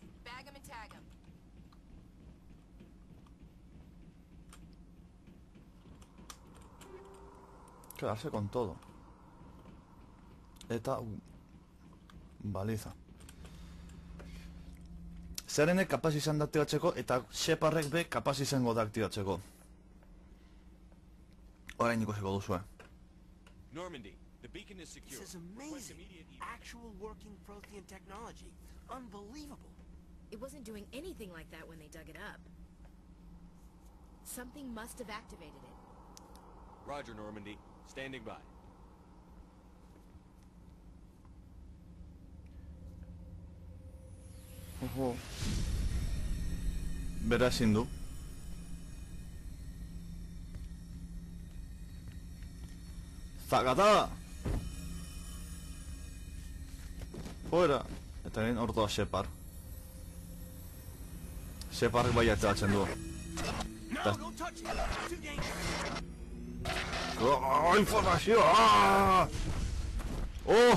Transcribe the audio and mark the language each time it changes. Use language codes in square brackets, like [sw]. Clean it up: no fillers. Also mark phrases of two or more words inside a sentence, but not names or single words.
[en] Bag him and tag him. [es] Quedarse con todo. [eu] Eta baliza. Zarenek kapaz izan da aktibatzeko eta Shepardek be kapaz izango da aktibatzeko. Orain ikusiko duzue. [en] Normandy, the beacon is secure. This is Request amazing. immediate Actual working Prothean technology. Unbelievable. It wasn't doing anything like that when they dug it up. Something must have activated it. Roger, Normandy. Standing by. [eu] Ojo. Bera ezin du. Zagata! Fuera! Eta egin hor doa Shepard. Shepardek bai aktibatzen du. [en] No, don't touch it. Too dangerous. [eu] Informazio! Oh!